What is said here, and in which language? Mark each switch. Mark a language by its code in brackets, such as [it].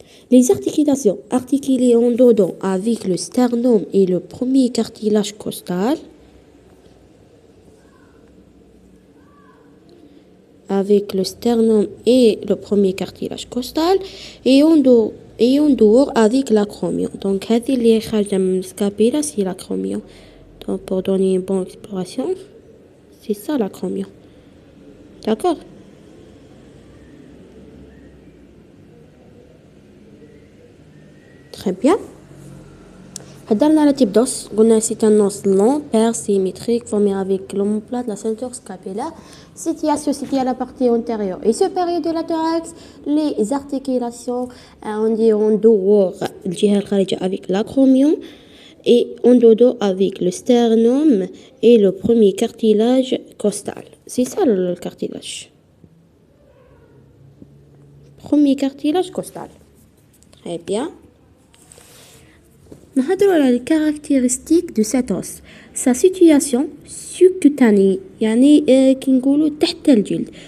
[fr] Les articulations articulées en dedans avec le sternum et le premier cartilage costal. Avec le sternum et le premier cartilage costal et en dehors avec l'acromion. [ar] Donc, هذه اللي خارجة من السكابيلا [fr] c'est l'acromion. Donc, pour donner une bonne exploration, c'est ça l'acromion. D'accord? Très bien. [ar] حضرنا [fr] le type d'os. [ar] قلنا [fr] c'est un os long, pair, symétrique, formé avec l'omoplate, la ceinture scapulaire. Situation située à la partie antérieure et supérieure de la thorax. Les articulations, on dit en dehors, [ar] الجهة الخارجية [fr] avec l'acromion et en dedans avec le sternum et le premier cartilage costal. C'est ça le cartilage. Premier cartilage costal. Très bien. [ar] نهضروا على [fr] les caractéristiques de cet os. Sa situation subcutanée [ar] يعني كي نقولوا تحت الجلد.